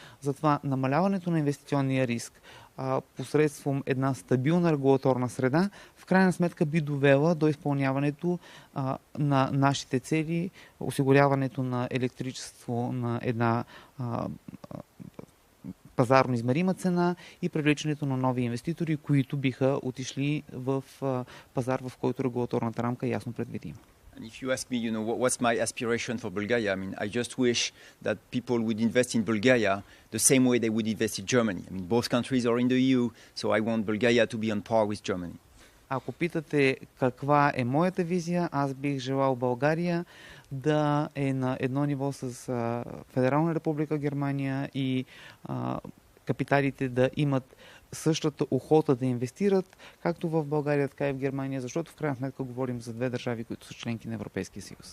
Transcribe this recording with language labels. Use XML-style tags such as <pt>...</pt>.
<bg>Затова намаляването на инвестиционния риск посредством една стабилна регулаторна среда, в крайна сметка би довела до изпълняването на нашите цели, осигуряването на електричество на една пазарно измерима цена и привличането на нови инвеститори, които биха отишли в пазар, в който регулаторната рамка е ясно предвидима.</bg> <en>And if you ask me, what's my aspiration for Bulgaria, I just wish that people would invest in Bulgaria the same way they would invest in Germany. Both countries are in the EU, so I want Bulgaria to be on par with Germany.</en> <bg>Ако питате каква е моята визия, аз бих желал България да е на едно ниво с Федерална република Германия и капиталите да имат същата охота да инвестират, както в България, така и в Германия, защото в крайна сметка говорим за 2 държави, които са членки на Европейския съюз.</bg>